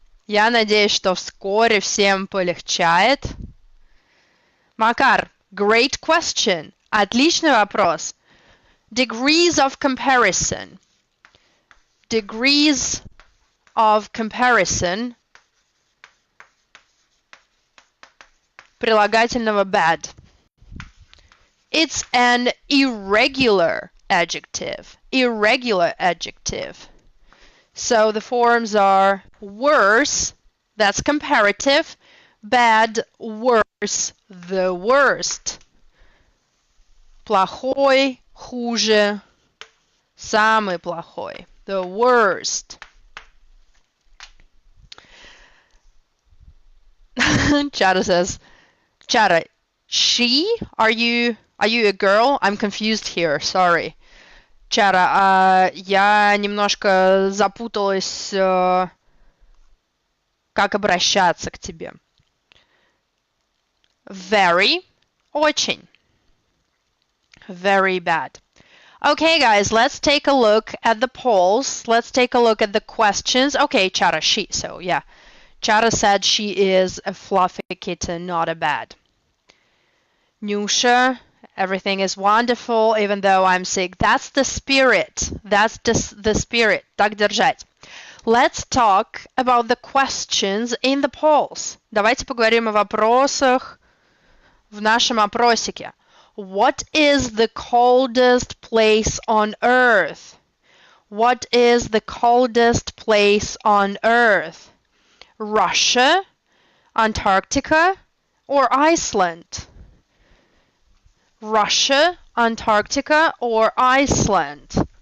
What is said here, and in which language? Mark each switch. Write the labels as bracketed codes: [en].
[ru] Я надеюсь, что вскоре всем полегчает. [en] Макар, great question. [ru] Отличный вопрос. [en] Degrees of comparison. Degrees of comparison [ru] прилагательного [en] bad. It's an irregular adjective. Irregular adjective. So the forms are worse, that's comparative. Bad, worse, the worst. [ru] Плохой, хуже, самый плохой, [en] the worst. Chara says, Chara, she? Are you a girl? I'm confused here, sorry. [ru] Чара, я немножко запуталась, как обращаться к тебе. [en] Very, [ru] очень. [en] Very bad. Okay, guys, let's take a look at the polls. Let's take a look at the questions. Okay, Chara, she, so yeah. Chara said she is a fluffy kitten, not a bad. Nusha, everything is wonderful, even though I'm sick. That's the spirit. That's the spirit. [ru] Так держать. [en] Let's talk about the questions in the polls. [ru] Давайте поговорим о вопросах в нашем опросике. [en] What is the coldest place on Earth? What is the coldest place on Earth? Russia, Antarctica, or Iceland? Russia, Antarctica, or Iceland?